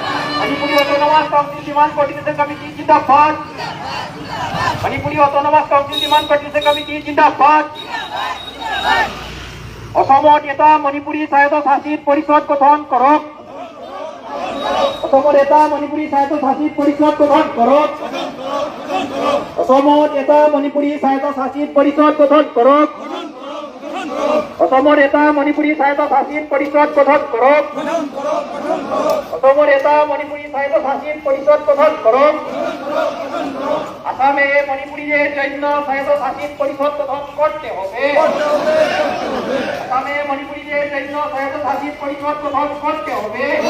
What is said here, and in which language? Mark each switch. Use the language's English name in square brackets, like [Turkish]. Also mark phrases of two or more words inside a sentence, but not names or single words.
[Assamese] Manipuri Autonomous Autonomous Council Demand Coordination Committee जिंदाबाद मणिपुरी Autonomous Council Demand Coordination Committee जिंदाबाद অসমত এটা মণিপুৰী স্বায়ত্তশাসিত পৰিষদ গঠন কৰক অসমত এটা মণিপুৰী স্বায়ত্তশাসিত পৰিষদ গঠন কৰক অসমত এটা মণিপুৰী স্বায়ত্তশাসিত পৰিষদ গঠন কৰক অসমৰ এটা মণিপুৰী স্বায়ত্তশাসিত পৰিষদ গঠন কৰক অসমৰ এটা মণিপুৰী স্বায়ত্তশাসিত পৰিষদ গঠন কৰক [Bangla] আসামে মণিপুরীর জন্য স্বায়ত্তশাসিত পরিষদ গঠন করতে হবে আসামে মণিপুরীর জন্য স্বায়ত্তশাসিত পরিষদ গঠন করতে হবে